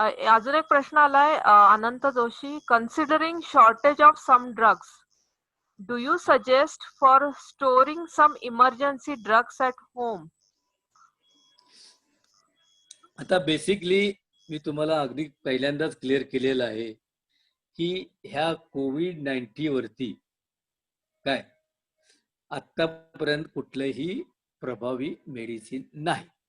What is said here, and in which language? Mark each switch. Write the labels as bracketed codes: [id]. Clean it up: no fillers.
[mr] अजून एक प्रश्न आलाय अनंत Joshi. [en] Considering shortage of some drugs, do you suggest for storing some emergency drugs at home? [mr] आता बेसिकली मी तुम्हाला अगदी पहिल्यांदाच क्लिअर केलेलं आहे की ह्या कोविड-19 वरती काय आतापर्यंत कुठलंही प्रभावी मेडिसिन नाही.